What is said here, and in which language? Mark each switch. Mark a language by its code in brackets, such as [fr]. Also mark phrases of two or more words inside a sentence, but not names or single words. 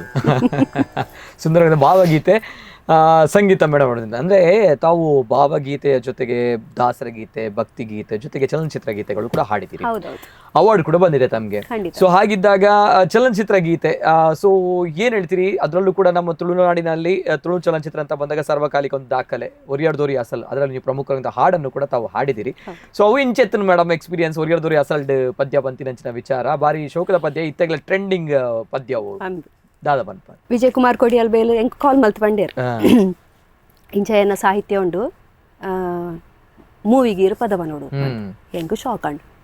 [kn] ಸುಂದರವಾದ ಭಾವಗೀತೆ, ಸಂಗೀತ ಮೇಡಮ್ ಅಂದ್ರೆ ತಾವು ಭಾವಗೀತೆಯ ಜೊತೆಗೆ ದಾಸರ ಗೀತೆ, ಭಕ್ತಿ ಗೀತೆ ಜೊತೆಗೆ ಚಲನಚಿತ್ರ ಗೀತೆಗಳು ಕೂಡ ಹಾಡಿದ್ದೀರಿ, ಅವಾರ್ಡ್ ಕೂಡ ಬಂದಿದೆ ತಮ್ಗೆ. ಸೊ ಹಾಗಿದ್ದಾಗ ಚಲನಚಿತ್ರ ಗೀತೆ, ಸೊ ಏನ್ ಹೇಳ್ತೀರಿ? ಅದರಲ್ಲೂ ಕೂಡ ನಮ್ಮ ತುಳುನಾಡಿನಲ್ಲಿ ತುಳು ಚಲನಚಿತ್ರ ಅಂತ ಬಂದಾಗ ಸರ್ವಕಾಲಿಕ ಒಂದು ದಾಖಲೆ ಒರಿಯಾರ್ ದೋರಿ ಅಸಲ್, ಅದರಲ್ಲಿ ನೀವು ಪ್ರಮುಖವಾದ ಹಾಡನ್ನು ಕೂಡ ತಾವು ಹಾಡಿದಿರಿ. [tcy] ಸೊ ಅವು ಇಂಚೆತ್ತನ್ ಮೇಡಮ್ ಎಕ್ಸ್ಪೀರಿಯನ್ಸ್ ಒರಿಯಾರ್ ದೋರಿ ಅಸಲ್ಡ್ ಪದ್ಯ ಬಂತಿನಂಚಿನ ವಿಚಾರ ಬಾರಿ ಶೋಕದ ಪದ್ಯ, ಇತ್ತಾಗಲೇ ಟ್ರೆಂಡಿಂಗ್ ಪದ್ಯ ಅವು ದಾದ ಬನ್ಪ ವಿಜಯ್ ಕುಮಾರ್ ಕೊಡಿಯಲ್ ಬೇಲು ಎಂಕ್ ಕಾಲ್ ಮಲ್ತ್ ಬಂಡೇರ್ ಇಂಚೆಯನ್ನ ಸಾಹಿತ್ಯ ಉಂಡು ಮೂವಿಗೀರು ಪದವ ನೋಡು ಎಂಕ್ ಶಾಕ್ ಅಂಡು